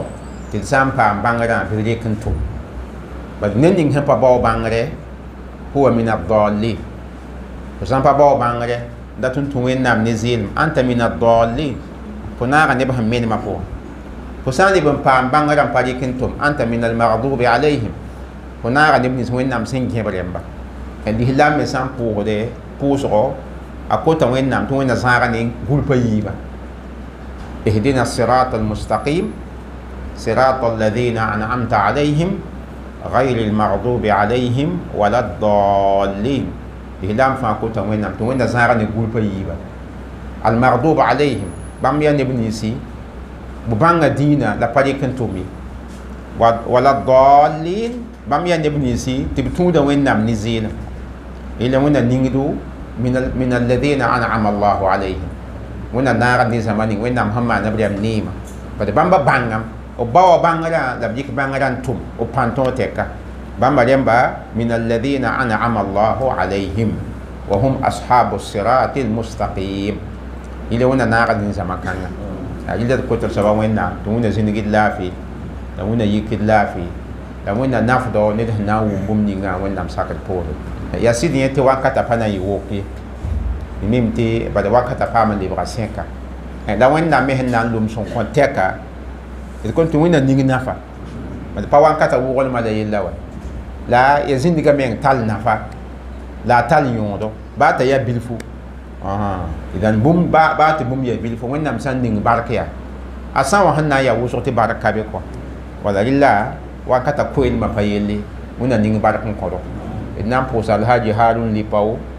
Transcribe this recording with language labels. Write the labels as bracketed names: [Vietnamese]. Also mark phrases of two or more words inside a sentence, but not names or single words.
[Mossi] tɩ d sã n paam bãngrã bɩ d rɩk n tʋm bad ned ning sẽn pa bao bãngre [Arabic] هو من الضالين [Mossi] fo sã n pa bao bãngre dat n tũ wẽnnaam ne zɩɩlem [Arabic] أنت من الضالين [Mossi] fo naaga neb sẽn menemã pʋgẽ fo sã n leb n paam bãngrã n pa rɩk n tʋm [Arabic] أنت من المغضوب عليهم [Mossi] fo naaga neb nins wẽnnaam sẽn gẽb rẽmba lislaam me sã n pʋʋsde pʋʋsgo a kota wẽnnaam tɩ wẽnna zãaga ne gulpa yiiba [Arabic] اهدنا الصراط المستقيم صراط الذين أنعمت عليهم غير المغضوب عليهم ولا الضالين [Mossi] lislaam fãa kota wẽnnaam tɩ wẽnna zãaga ne gulpa yiiba [Arabic] المغضوب عليهم [Mossi] bãmb yaa neb ninsi b bãnga dĩinã la pa rɩk n tʋm ye [Arabic] ولا الضالين [Mossi] bãmb yaa neb ninsi tɩ b tũuda wẽnnaam ne zɩɩlem yẽla wẽnna ningdu [Arabic] من الذين أنعم الله عليهم [Mossi] wẽnna naagd ne zãma ning wẽnnaam sẽn maana b rɛm neemã bad bãmba bãngam b bawa bãngrã la b yik bãngrã n tʋm b pãn tõog tɛka bãmba rẽmba [Arabic] من الذين أنعم الله عليهم وهم أصحاب الصراط المستقيم [Mossi] yẽla wẽnna naagd ne zãma kãnga yẽla d kotr soaba wẽnnaam tɩ wẽnna zĩndg d laafɩ la wẽnna yik d laafɩ la wẽnna nafdɔ ned sẽn na n wʋm bũmb ninga wẽnnaam sakd poore yaa sɩd yẽ tɩ wakata pa na n yɩ wok ye mim tɩ bala wakata paam n lebga sẽka la wẽnnaam me sẽn na n lʋm sẽn kõ tɛka d kõn tɩ wẽnna ning nafa bad pa wakata wʋglmã la yella wa la ya zĩndgã meng tall nafa la a tall yõodo baa t'a yaa bilfu idan bũmb baa tɩ bũmb yaa bilfu wẽnnaam sã n ning bark yaa a sã wã sẽn na n yaa wʋsg tɩ bark ka be kɔ wala rɩla wakata koelmã pa yelle wẽnna ning bark n kõdo d na n pʋʋsa alhaji harun lipao